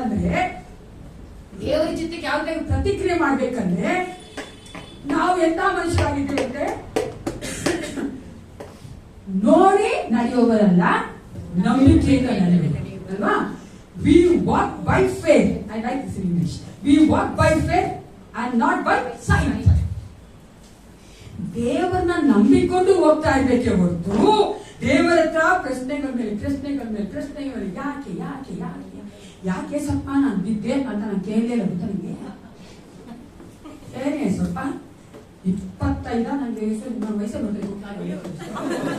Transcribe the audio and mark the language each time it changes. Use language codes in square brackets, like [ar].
[kn] ಅಂದ್ರೆ ದೇವರ ಚಿತ್ತಕ್ಕೆ ಯಾವುದೇ ಪ್ರತಿಕ್ರಿಯೆ ಮಾಡ್ಬೇಕಂದ್ರೆ ನಾವು ಎಂತ ಮನುಷ್ಯರಾಗಿದ್ದೀವಿ ಅಂದ್ರೆ ನೋಡಿ ನಡೆಯುವವರಲ್ಲ, ನಂಬಿಕೆಯಿಂದ ನಡೆಯಬೇಕು ಅಲ್ವಾ. [en] We walk by faith. I like this in English. We walk by faith and not by sight. [kn] ದೇವರನ್ನ ನಂಬಿಕೊಂಡು ಹೋಗ್ತಾ ಇರ್ಬೇಕೆ ಹೊರತು ದೇವರ ಹತ್ರ ಪ್ರಶ್ನೆಗಳ ಮೇಲೆ ಯಾಕೆ ಯಾಕೆ ಯಾಕೆ ಯಾಕೆ ಸ್ವಲ್ಪ ನಾನು ಬಿದ್ದೆ ಅಂತ ನಾನು ಕೇಳಲಿಲ್ಲ ಗೊತ್ತಾ ನಿಮಗೆ. ಏನೇ ಸ್ವಲ್ಪ 25 ನನಗೆ ವಯಸ್ಸು ಬರ್ತದೆ.